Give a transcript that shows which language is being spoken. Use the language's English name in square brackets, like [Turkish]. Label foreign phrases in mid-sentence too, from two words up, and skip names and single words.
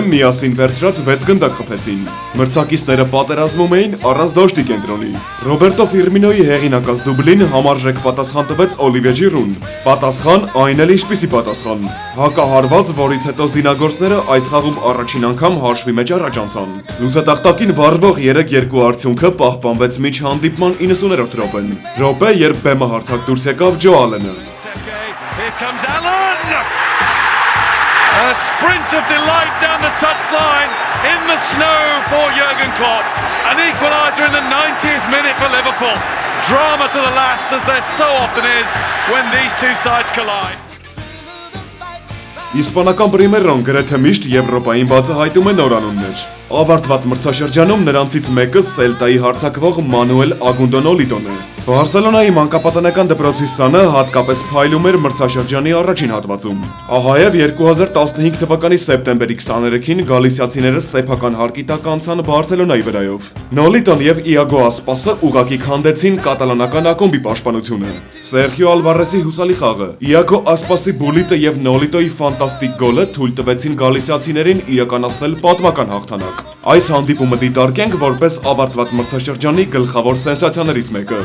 [Armenian] միասին վերցրած 6 գնդակ խփեցին։ Մրցակիցները պատերազմում էին առանց դաշտի կենտրոնի։ Ռոբերտո Ֆիրմինոյի հեղինակած դուբլին համարժեք պատասխան տվեց Օլիվիե Ժիրուն։ Պատասխան այն էլ ինչպիսի պատասխան։ Հակահարված, որից հետո զինագործները այս խաղում առաջին անգամ հաշվի մեջ առաջ անցան։ Լուսատախտակին վառվող 3-2 արդյունքը պահպանվեց մինչ հանդիպման 90-րդ րոպեն։ Րոպե, երբ բեմը հարթակ դուրս եկավ Ջո Ալենը։ [English] Here comes Allen! A sprint of delight down the touchline in the snow for Jurgen Klopp. An equaliser in the 90th minute for Liverpool. Drama to the last, as there so often is when these two sides collide. [Armenian] Իսպանական պրիմերան գրեթե միշտ Եվրոպային բացահայտում է նորանուններ։ Ավարտված մրցաշրջանում նրանցից մեկը Սելտայի հարձակվող Մանուել Ագունդո-Նոլիտոն է։ Բարսելոնայի մանկապատանեկան դպրոցի սանը հատկապես փայլում էր մրցաշրջանի առաջին հատվածում։ Ահայև 2015 թվականի սեպտեմբերի 23-ին գալիսիացիները սեփական հարկի տակ անցան Բարսելոնայի վրայով։ Նոլիտոն եւ Իագո Ասպասը ուղղակի քանդեցին կատալանական ակումբի պաշտպանությունը։ Սերխիո Ալվարեսի հուսալի խաղը, Իագո Ասպասի բուլիտը եւ Նոլիտոյի ֆանտաստիկ գոլը թույլ տվեցին գալիսիացիներին իրականացնել պատմական հաղթանակ։ Այս հանդիպումը դիտարկենք որպես ավարտված մրցաշրջանի գլխավոր սենսացիաներից մեկը։